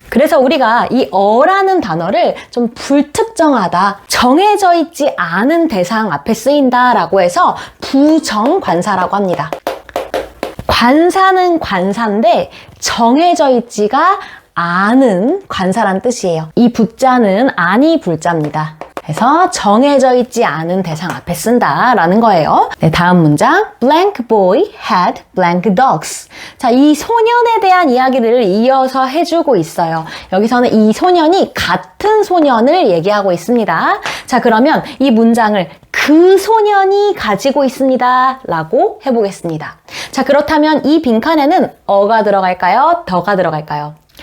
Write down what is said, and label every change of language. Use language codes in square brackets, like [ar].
[ko] 그래서 우리가 이 어라는 단어를 좀 불특정하다, 정해져 있지 않은 대상 앞에 쓰인다라고 해서 부정관사라고 합니다. 관사는 관사인데 정해져 있지가 않은 관사란 뜻이에요. 이 부자는 아니 불자입니다. 그래서 정해져 있지 않은 대상 앞에 쓴다라는 거예요. 네, 다음 문장. [en] Blank boy had blank dogs. [ko] 자, 이 소년에 대한 이야기를 이어서 해주고 있어요. 여기서는 이 소년이 같은 소년을 얘기하고 있습니다. 자, 그러면 이 문장을 그 소년이 가지고 있습니다 라고 해보겠습니다. 자, 그렇다면 이 빈칸에는 어가 들어갈까요? 더가 들어갈까요?